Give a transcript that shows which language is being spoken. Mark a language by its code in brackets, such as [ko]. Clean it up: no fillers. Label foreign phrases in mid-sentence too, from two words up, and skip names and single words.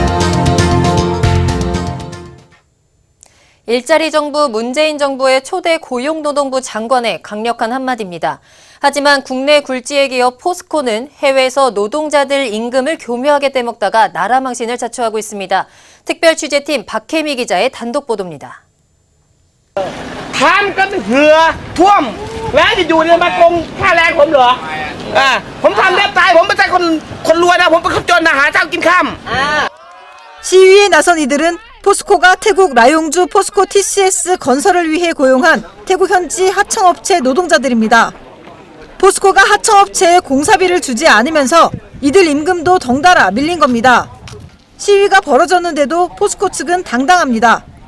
[ko] 일자리 정부 문재인 정부의 초대 고용노동부 장관의 강력한 한마디입니다. 하지만 국내 굴지의 기업 포스코는 해외에서 노동자들 임금을 교묘하게 떼먹다가 나라망신을 자초하고 있습니다. 특별 취재팀 박혜미 기자의 단독 보도입니다. [th] ทำก็เหือท่วมแล้วจะอยู่เนี่ยมาโกงค่าแรงผมเหรอผมทำแทบตายผมไม่ใช่คนรวยนะผมเป็นคนจนนะหาเช้ากินค่ำ [ko] 시위에 나선 이들은 포스코가 태국 라용주 포스코 TCS 건설을 위해 고용한 태국 현지 하청업체 노동자들입니다. 포스코가 하청업체에 공사비를 주지 않으면서 이들 임금도 덩달아 밀린 겁니다. 시위가 벌어졌는데도 포스코 측은 당당합니다.